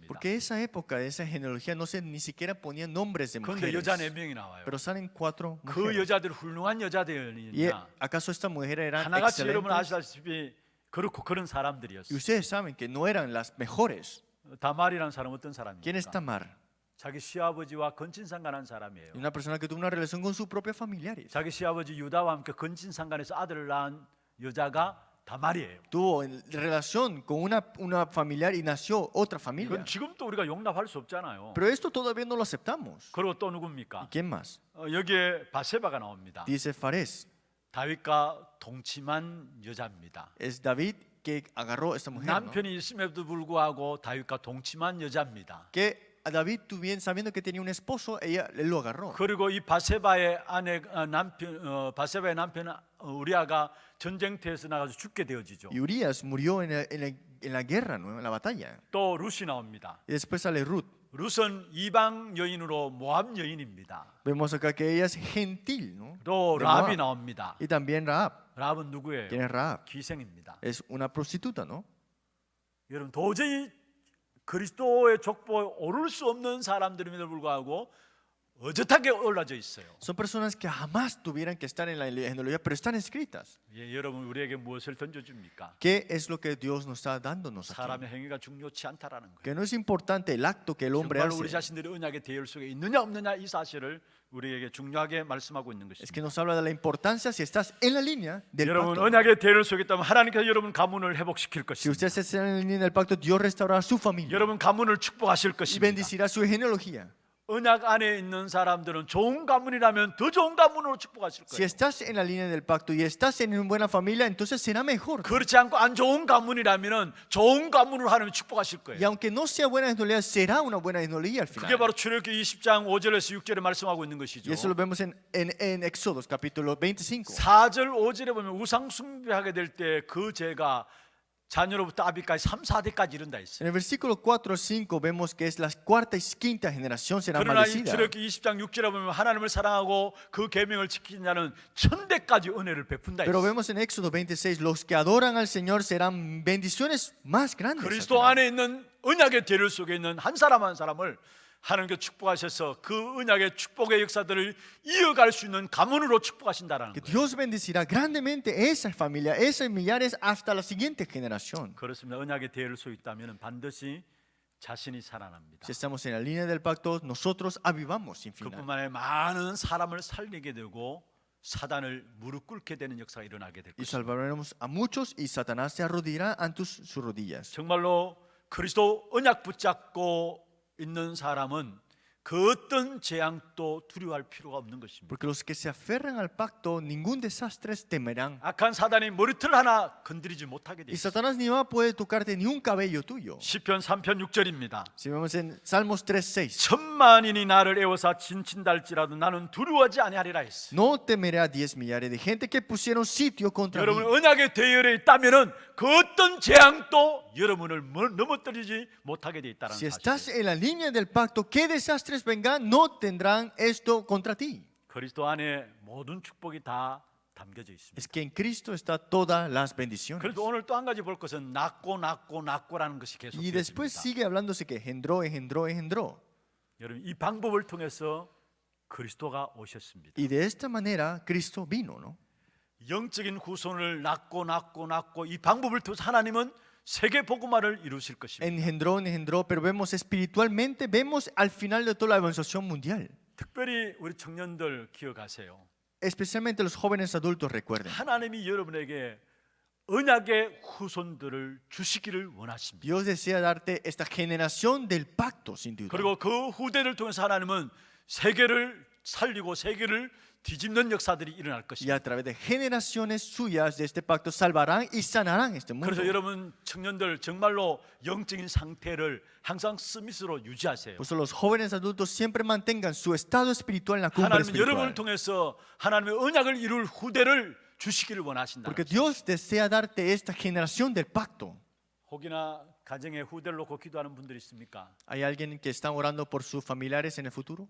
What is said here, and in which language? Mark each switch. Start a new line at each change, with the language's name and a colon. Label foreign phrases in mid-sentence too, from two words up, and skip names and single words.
Spanish: Porque esa época, esa genealogía, no se ni siquiera ponían nombres de
Korean: 그런데
Spanish: mujeres.
Korean: 여자 4명이 나와요.
Spanish: Pero salen 4
Korean: 그
Spanish: mujeres.
Korean: 여자들 훌륭한
Spanish: ¿Y
Korean: 여자들이냐?
Spanish: acaso estas mujeres eran
Korean: 하나같이 여러분
Spanish: excelentes?
Korean: 아시다시피 그렇고 그런
Spanish: Y
Korean: 사람들이었어요.
Spanish: ustedes saben que no eran las mejores.
Korean: 다말이라는 사람 어떤
Spanish: ¿Quién es
Korean: 사람입니까?
Spanish: Tamar?
Korean: 자기 시아버지와 건친상간한 사람이에요.
Spanish: Y una persona que tuvo una relación con sus propios familiares.
Korean: 자기 시아버지 유다와 함께 건친상간에서 아들을 낳은 여자가 다말이에요.
Spanish: Tuvo relación con una familiar y nació otra familia.
Korean: 이건 지금도 우리가 용납할 수 없잖아요.
Spanish: Pero esto todavía no lo aceptamos.
Korean: 그리고 또
Spanish: ¿Y
Korean: 누굽니까?
Spanish: quién más?
Korean: 여기에 바세바가 나옵니다.
Spanish: Dice Fares.
Korean: 다윗과 동침한 여자입니다.
Spanish: Es David que agarró a esta mujer. ¿No?
Korean: 남편이 있음에도 불구하고 다윗과 동침한 여자입니다.
Spanish: Que a David, sabiendo que tenía un esposo, él lo agarró. 그리고 이 바세바의 바세바의 남편 우리아가 전쟁터에서 나가서 죽게 되어지죠. Y Urias murió en la guerra, ¿no? En la batalla.
Korean: 또 룻이 나옵니다.
Spanish: Y después sale Ruth.
Korean: 룻은 이방 여인으로 모압 여인입니다.
Spanish: Vemos acá que ella es gentil, ¿no?
Korean: 또
Spanish: De
Korean: 라합이
Spanish: Moab.
Korean: 나옵니다.
Spanish: Y también Rahab.
Korean: 라합은 누구예요?
Spanish: ¿Quién es Rahab?
Korean: 기생입니다.
Spanish: Es una prostituta, ¿no?
Korean: 여러분 도저히 그리스도의 족보에 오를 수 없는 사람들임에도 불구하고 어젓하게 올라져 있어요.
Spanish: Son personas que jamás tuvieran que estar en la genealogía, pero están escritas.
Korean: 예, 여러분 우리에게 무엇을 던져줍니까?
Spanish: ¿Qué es lo que Dios nos está dándonos aquí?
Korean: 사람의 행위가 중요치 않다라는 거예요.
Spanish: Que no es importante el acto que el hombre
Korean: 정말 우리
Spanish: hace.
Korean: 자신들이 언약의 대열 속에 있느냐 없느냐 이 사실을 우리에게 중요하게 말씀하고 있는
Spanish: Es que
Korean: 것입니다.
Spanish: nos habla de la importancia si estás en la línea del
Korean: 여러분
Spanish: pacto.
Korean: 언약의 대열 속에 있다면 하나님께서 여러분 가문을 회복시킬
Spanish: Si
Korean: 것입니다.
Spanish: ustedes están en la línea del pacto, Dios restaurará su familia
Korean: 여러분 가문을 축복하실
Spanish: y
Korean: 것입니다.
Spanish: bendecirá su genealogía.
Korean: 언약 안에 있는 사람들은 좋은 가문이라면 더 좋은 가문으로 축복하실
Spanish: Si
Korean: 거예요.
Spanish: estás en la línea del pacto y estás en una buena familia, entonces será mejor.
Korean: 그렇지 않고 안 좋은 가문이라면 좋은 가문으로 하나님 축복하실
Spanish: Y
Korean: 거예요.
Spanish: aunque no sea buena genealogía, será una buena genealogía al
Korean: 그게
Spanish: final.
Korean: 바로 출애굽기 20장 5절에서 6절에 말씀하고 있는 것이죠.
Spanish: Y eso lo vemos en Éxodo, capítulo 25.
Korean: 4절 5절에 보면 우상 숭배하게 될 때 그 죄가 자녀로부터 아비까지 3, 4대까지 이른다 했어요.
Spanish: En el versículo 4 al 5 vemos que es la cuarta y quinta generación será
Korean: 그러나 이
Spanish: maldecida.
Korean: 출애굽기 20장 6절에 보면 하나님을 사랑하고 그 계명을 지키는 자는 1000대까지 은혜를 베푼다
Spanish: Pero
Korean: 했어요.
Spanish: vemos en Éxodo 26, los que adoran al Señor serán bendiciones más grandes. al
Korean: 그리스도
Spanish: final.
Korean: 안에 있는 언약의 대를 속에 있는 한 사람 한 사람을 하나님께 축복하셔서 그 언약의 축복의 역사들을 이어갈 수 있는 가문으로 축복하신다라는
Spanish: Que
Korean: 거예요.
Spanish: Dios bendecirá grandemente esa familia, esas millares hasta la siguiente generación.
Korean: 그렇습니다. 언약의 대를 속에 있다면 반드시 자신이 살아납니다.
Spanish: Si estamos en la línea del pacto, nosotros avivamos sin final.
Korean: 그뿐만 아니라 많은 사람을 살리게 되고 사단을 무릎 꿇게 되는 역사가 일어나게 될
Spanish: Y
Korean: 것입니다.
Spanish: salvaremos a muchos y Satanás se arrodillará ante sus rodillas.
Korean: 정말로 그리스도 언약 붙잡고 있는 사람은 그 어떤 재앙도 두려워할 필요가 없는 것입니다.
Spanish: Porque los que se aferran al pacto, ningún desastre temerán.
Korean: 악한 사단이 머리털 하나 건드리지 못하게 돼
Spanish: Y
Korean: 있습니다.
Spanish: Satanás ni va a poder tocarte ni un cabello tuyo.
Korean: 시편 3편 6절입니다.
Spanish: Si vemos en Salmos 3:6,
Korean: 천만인이 나를 애워서 진친달지라도 나는 두려워하지 아니하리라 했어요.
Spanish: no temeré a 10 millares de gente que pusieron sitio contra
Korean: 여러분
Spanish: mí.
Korean: 언약의 대열에 있다면은 그 어떤 재앙도 여러분을 넘어뜨리지 못하게 돼 있다는
Spanish: Si estás
Korean: 사실.
Spanish: en la línea del pacto, qué desastres vengan, no tendrán esto contra ti.
Korean: 그리스도 안에 모든 축복이 다 담겨져 있습니다.
Spanish: Es que en Cristo está todas las bendiciones.
Korean: 그래도 오늘 또 한 가지 볼 것은 낳고라는 것이 계속
Spanish: Y después
Korean: 되어집니다.
Spanish: sigue hablándose que engendró.
Korean: 여러분 이 방법을 통해서 그리스도가 오셨습니다.
Spanish: Y de esta manera Cristo vino, ¿no?
Korean: 영적인 후손을 낳고 이 방법을 통해서 하나님은 세계 복음화를 이루실 것입니다.
Spanish: Engendró, pero vemos espiritualmente, vemos al final de toda la evangelización mundial.
Korean: 특별히 우리 청년들 기억하세요.
Spanish: Especialmente los jóvenes adultos recuerden.
Korean: 하나님이 여러분에게 언약의 후손들을 주시기를 원하십니다.
Spanish: Dios desea darte esta generación del pacto, sin duda.
Korean: 그리고 그 후대를 통해서 하나님은 세계를 살리고 세계를 뒤집는 역사들이 일어날
Spanish: Y
Korean: 것입니다.
Spanish: a través de generaciones suyas de este pacto salvarán y sanarán este mundo.
Korean: 그래서 여러분 청년들 정말로 영적인 상태를 항상 스미스로 유지하세요.
Spanish: Por eso los jóvenes adultos siempre mantengan su estado espiritual en la cumbre
Korean: 하나님은 여러분을
Spanish: espiritual.
Korean: 통해서 하나님의 언약을 이룰 후대를 주시기를 원하신다.
Spanish: Porque Dios desea darte esta generación del pacto.
Korean: 혹이나 가정의 후대를 놓고 기도하는 분들이 있습니까?
Spanish: ¿Hay alguien que está orando por sus familiares en el futuro?